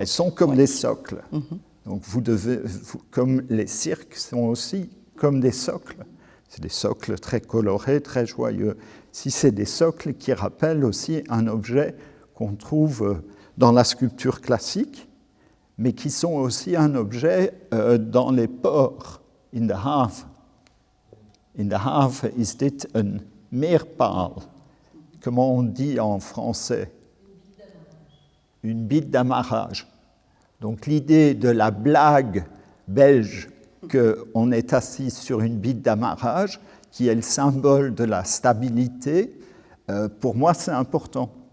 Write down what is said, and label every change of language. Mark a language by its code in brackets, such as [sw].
[fr] Elles sont comme des socles. Donc comme les cirques sont aussi comme des socles. C'est des socles très colorés, très joyeux. Si c'est des socles qui rappellent aussi un objet qu'on trouve dans la sculpture classique, mais qui sont aussi un objet dans les ports. [nl] In the haven is dit een meerpaal. [fr] Comment on dit en français? Une bite d'amarrage. Donc l'idée de la blague belge qu'on est assis sur une bite d'amarrage, qui est le symbole de la stabilité, pour moi c'est important.